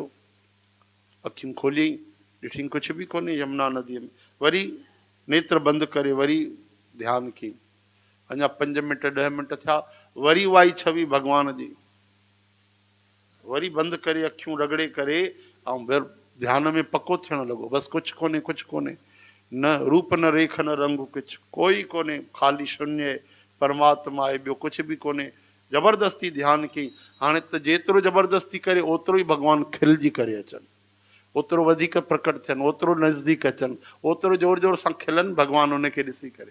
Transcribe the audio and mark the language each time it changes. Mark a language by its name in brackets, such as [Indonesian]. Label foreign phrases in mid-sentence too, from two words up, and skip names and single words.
[Sindhi] अखियूं खोलियईं, ॾिठईं कुझु बि कोन्हे यमुना नदीअ में, वरी नेत्र बंदि करे वरी ध्यानु कयईं, अञा 5 मिंट 10 मिंट थिया, वरी उहा ई छवि भॻवान जी, वरी बंदि करे अखियूं रगड़े करे, ऐं ध्यान में पको थियणु लॻो, बसि कुझु कोन्हे, कुझु कोन्हे, न रूप न रेख न रंग, कुझु कोई कोन्हे, ख़ाली शून्य परमात्मा आहे, ॿियो कुझु बि कोन्हे। ज़बरदस्ती ध्यानु कयईं। हाणे त जेतिरो ज़बरदस्ती करे ओतिरो ई भॻवानु खिलजी करे अचनि, ओतिरो वधीक प्रकट थियनि, ओतिरो नज़दीक अचनि, ओतिरो जोर जोर सां खिलनि भॻवानु उनखे ॾिसी करे।